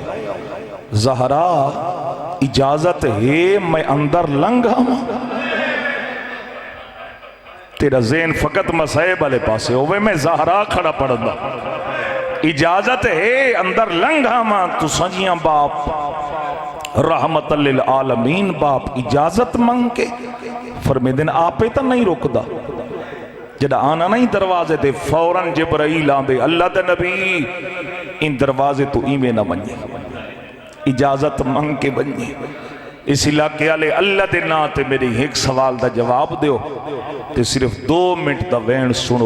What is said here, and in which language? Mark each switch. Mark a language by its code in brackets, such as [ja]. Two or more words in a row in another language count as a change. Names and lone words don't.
[skr] زہرا اجازت ہے میں اندر لنگھا? تیرا ذہن فقط مصائب والے پاسے ہووے، میں زہرا کھڑا پڑھدا. اجازت ہے اندر لنگھا ما تو سجیا باپ [ar] رحمة للعالمين [skr] باپ اجازت منگ کے فرمیدن آپے تو نہیں رکدا. جدا آنا نہیں دروازے تے فوراً جبرائیل آندے، اللہ دے نبی اِن دروازے تو ایویں نہ ونجے، اجازت منگ کے ونجے. [ur] اس علاقے والے اللہ کے نا تے میرے ایک سوال کا جواب دو تے صرف 2 منٹ کا وین سنو.